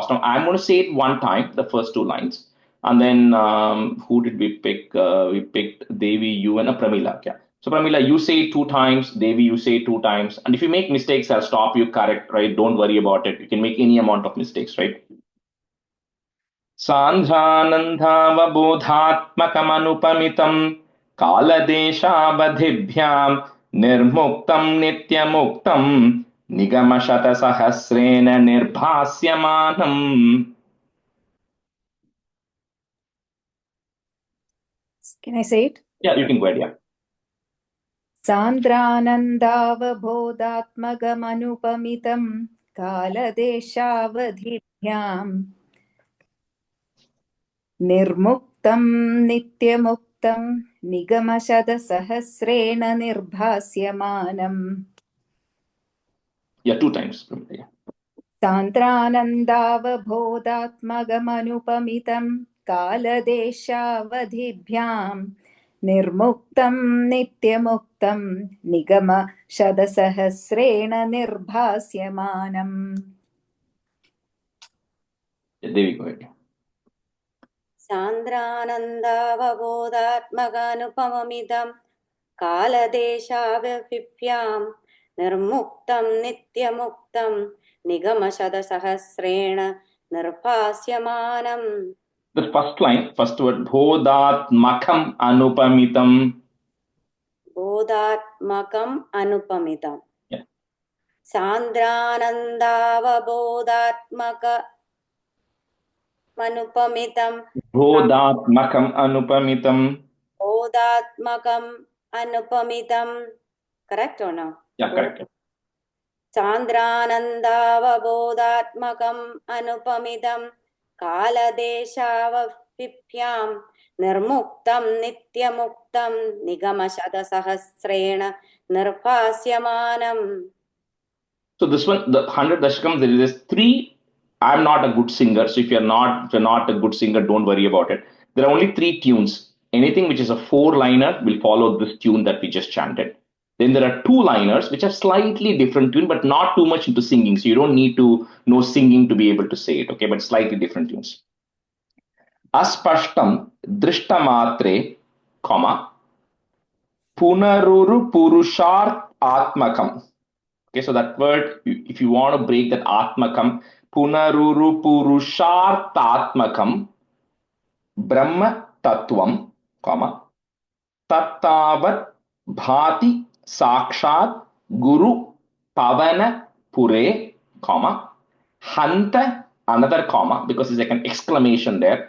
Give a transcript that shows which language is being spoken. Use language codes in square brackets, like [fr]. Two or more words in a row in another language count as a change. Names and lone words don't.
[en] Now I'm going to say it one time, the first two lines. And then who did we pick? We picked Devi, you, and Pramila. Yeah. So Pramila, you say it two times. Devi, you say it two times. And if you make mistakes, I'll stop you, correct, right? Don't worry about it. You can make any amount of mistakes, right? [sa] Sandhanandhavabodhatmakamanupamitam kaladeshabadhibhyam nirmuktam nityamuktam nigamashatasahasrena nirbhasyamanam. [en] Can I say it? Yeah, you can go ahead, yeah. [sa] Sandranandavabodhatmagamanupamitam kaladeshavadhibhyam Nirmuktam nityamuktam nigamashadasahasrena nirbhasyamanam. [en] Yeah, two times. Yeah. [sa] Santranandavabodhatmagamanupamitam kaladeshavadhibhyam Nirmuktam nityamuktam nigamashadasahasrena nirbhasyamanam. [en] Yeah, there we go ahead. [sa] Sandranandavabodhatmaganupamamidam kaladeshavadhibhyam nirmuktam nityamuktam nigamashadasahasrena nirbhasyamanam. [en] The first line, first word, [sa] bodhatmakam anupamitam. Bodhatmakam anupamitam. [en] Yeah. [sa] Sandranandavabodhatmaka manupamitam. Bodhatmakam anupamitam. Bodhatmakam anupamitam. [en] Correct or no? Yeah, correct. [sa] Sandranandavabodhatmakam anupamidam kaladeshavadhibhyam nirmuktam nityamuktam nigamashadasahasrena nirbhasyamanam. [en] So this one, the 100 Dasakam, there is three. I'm not a good singer, so if you're not a good singer, don't worry about it. There are only three tunes. Anything which is a four-liner will follow this tune that we just chanted. Then there are two-liners which are slightly different tune, but not too much into singing. So you don't need to know singing to be able to say it, okay? But slightly different tunes. [sa] Aspashtam drishtamatre, comma, punaruru purushart atmakam. [en] Okay, so that word, if you want to break that [sa] atmakam, punaruru purushartatmakam, Brahma Tattvam, [en] comma, [sa] Tattavat Bhati Sakshat Guru Pavana Pure, [en] comma, Hanta, another comma, because it's like an exclamation there.